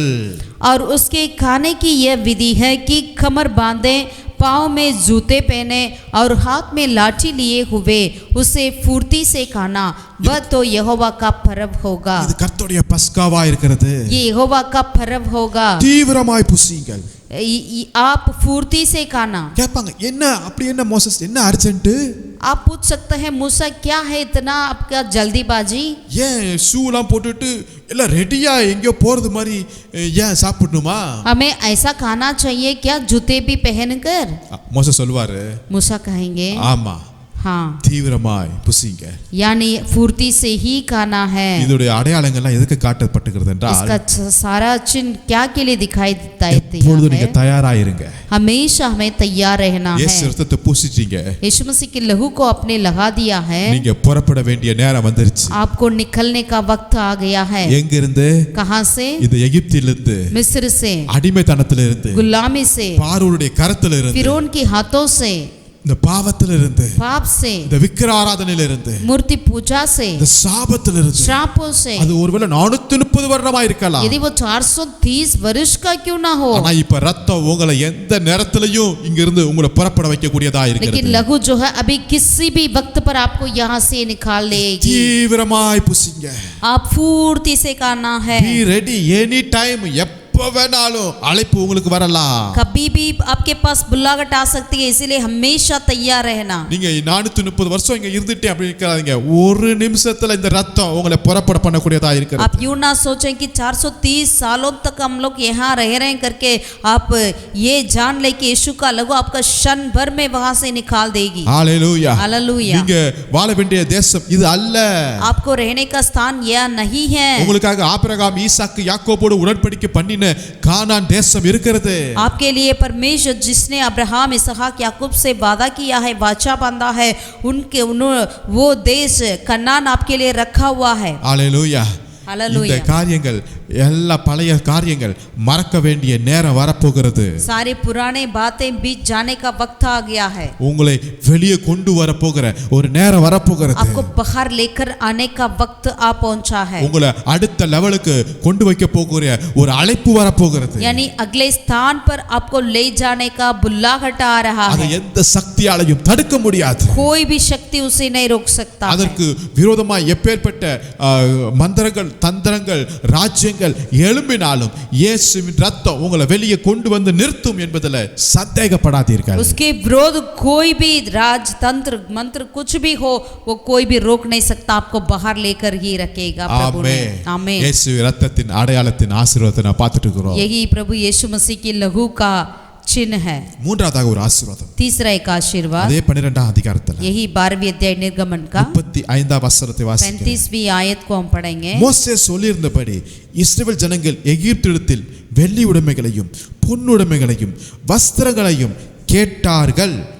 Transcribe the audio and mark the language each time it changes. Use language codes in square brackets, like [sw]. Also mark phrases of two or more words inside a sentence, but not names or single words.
[hi] और उसके खाने की यह विधि है कि कमर बांधे, पाँव में जूते पहने और हाथ में लाठी लिए हुए उसे फुर्ती से खाना. वह तो यहोवा का पर्व होगा. [ta] இது கர்த்தருடைய பஸ்காவா இருக்கிறது. [hi] ये यहोवा का पर्व होगा. [ta] தீவிரமாய் புசியுங்கள். [hi] आप फुर्ती से खाना. [ta] கேட்பாங்க, என்ன அப்படி என்ன மோசஸ், என்ன அர்ஜென்ட்? [hi] आप पूछ सकते हैं मूसा क्या है इतना आपका जल्दीबाजी. [ta] ஏன் ஷூலாம் போட்டுட்டு எல்லாம் ரெடியா எங்கேயோ போறது மாதிரி ஏன் சாப்பிடணுமா? [hi] हमें ऐसा खाना चाहिए क्या जूते भी पहनकर. [ta] மோசஸ் சொல்வாரு, [hi] मूसा कहेंगे [ta] ஆமா, [hi] हाँ, [ta] தீவிரமாய் புசிங்க. [hi] यानी फुर्ती से ही खाना है. [ta] இதோட அடையாளங்கள்லாம் எதுக்கு காட்டப்பட்டிருக்கிறது என்றால் [hi] इसका सारा चिन्ह क्या के लिए दिखाई देता [ta] எப்பொழுதும் நீங்க [hi] है. [ta] தயாராயிருங்க. [hi] हमेशा हमें तैयार रहना [ta] இயேசு [hi] है. [ta] ரத்தத்தை பூசிட்டீங்க. [hi] यीशु मसीह के लहू को आपने लगा दिया है. [ta] நீங்க புறப்பட வேண்டிய நேரம் வந்துருச்சு. [hi] आपको निकलने का वक्त आ गया है. [ta] எங்க இருந்து? [hi] कहाँ से? [ta] இந்த எகிப்திலிருந்து, [hi] मिस्र से, [ta] அடிமைத்தனத்திலிருந்து, [hi] गुलामी से, [ta] பார்வோனுடைய கரத்திலிருந்து, [hi] फिरौन के हाथों से, [ta] இந்த பாவத்திலிருந்து, [hi] पाप से, [ta] இந்த விக்கிர ஆராதனையிலிருந்து, [hi] मूर्ति पूजा से, [ta] இந்த சாபத்திலிருந்து, [hi] श्रापों से. [ta] அது ஒருவேளை 430 வருடமா இருக்கலாம். [hi] यदि वो 430 वर्ष का क्यों ना हो, [ta] ஆனா இப்ப ரத்தம் உங்களை எந்த நேரத்திலையும் இங்க இருந்து உங்களை புறப்பட வைக்க கூடியதா [hi] लेकिन [ta] இருக்கிறது. [hi] लहू जो है अभी किसी भी वक्त पर आपको यहाँ से निकाल लेगी. [ta] தீவிரமாய் புசிங்க. [hi] आप फुर्ती से खाना है. [en] Be ready any time. [ta] எப்ப வேணாலும் அழைப்பு உங்களுக்கு வரலாம். [hi] कभी भी आपके पास बुलाहट आ सकती है, इसीलिए हमेशा तैयार रहना. [ta] நீங்க 430 வருஷம் இங்க இருந்துட்டே அப்படி இருக்காதீங்க. ஒரு நிமிஷத்துல இந்த ரத்தம் உங்களை புறப்பட பண்ணக்கூடியதா இருக்கிறது. [hi] आप यूं ना सोचें कि 430 सालों तक हम लोग यहाँ रह रहे हैं करके आप ये जान ले कि यीशु का लहू आपका क्षण भर में वहां से निकाल देगी. [ta] ஹalleluya. [hi] हालेलुया. [ta] நீங்க வாழ வேண்டிய தேசம் இது அல்ல. [hi] आपको रहने का स्थान यह नहीं है. [ta] உங்களுக்காக ஆபிரகாம், ஈசாக்கு, யாக்கோபோடு உடன்படிக்கை பண்ணின கானான் தேசம் இருக்கிறது. [hi] आपके लिए परमेश्वर जिसने अब्राहम, इसहाक, याकूब से वादा किया है, वाचा बांधा है, वो देश कनान आपके लिए रखा हुआ है. [ta] ஹalleluya. [hi] हालेलुया. [ta] இந்த காரியங்கள் எல்லா பழைய காரியங்கள் மறக்க வேண்டிய நேரம் வரப்போகிறது. [hi] सारे पुराने बातें बीत जाने का वक्त आ गया है. [ta] உங்களை வெளியே கொண்டு வர போகிற ஒரு நேரம் வரப்போகிறது. [hi] आपको बाहर लेकर आने का वक्त आ पहुंचा है. [ta] உங்களை அடுத்த லெவலுக்கு கொண்டு வைக்க போகிற ஒரு அழைப்பு வரப்போகிறது. [hi] यानी अगले स्थान पर आपको ले जाने का बुलाहट आ रहा [ta] அதை [hi] है. [ta] எந்த சக்தியாலையும் தடுக்க முடியாது. [hi] कोई भी शक्ति उसे नहीं रोक सकता है. [ta] அதற்கு விரோதமாய் எப்பேற்பட்ட மந்திரங்கள், தந்திரங்கள், ராஜ்யங்கள் ராஜ்யங்கள் எழும்பினாலும் இயேசுவின் ரத்தம் உங்களை வெளியே கொண்டு வந்து நிறுத்தும் என்பதில் சந்தேகப்படாதீர்கள். [hi] उसके विरोध कोई भी राजतंत्र मंत्र कुछ भी हो वो कोई भी रोक नहीं सकता, आपको बाहर लेकर ही रखेगा प्रभु ने. आमीन. [ta] இயேசுவின் ரத்தத்தின் அடையாளத்தின் ஆசீர்வாதத்தை நான் பார்த்துட்டு இருக்கிறோம். [hi] यही प्रभु यीशु मसीह की लहू का चिन्ह है. [ta] மூன்றாவதாக ஒரு ஆசீர்வாதம். [hi] तीसरा एक आशीर्वाद. [ta] அதே 12ஆம் அதிகாரத்தில் [hi] यही 12वीं अध्याय निर्गमन का [ta] 35ஆம் வசனத்தை வாசிக்கிறேன். [hi] 35वीं आयत को हम पढ़ेंगे. [ta] மோசே சொல்லியிருந்தபடி இஸ்ரவேல் ஜனங்கள் எகிப்திடத்தில் வெள்ளி உடைமைகளையும் பொன்னுடைமைகளையும் வஸ்திரங்களையும் கேட்டார்கள்.